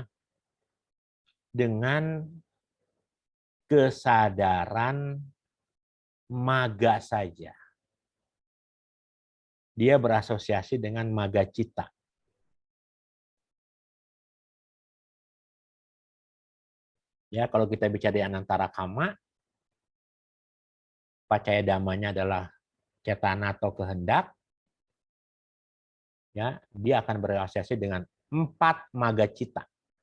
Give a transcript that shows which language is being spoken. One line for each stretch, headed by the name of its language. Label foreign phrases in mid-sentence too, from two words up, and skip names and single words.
Indonesian: Dengan kesadaran maga saja. Dia berasosiasi dengan
Pali: maga cita.
Indonesian: Ya, kalau kita bicara di
Pali: anantara kama,
Indonesian: pacaya damanya adalah cetana atau kehendak. Ya, dia akan berasosiasi dengan 4
Pali: maga cita.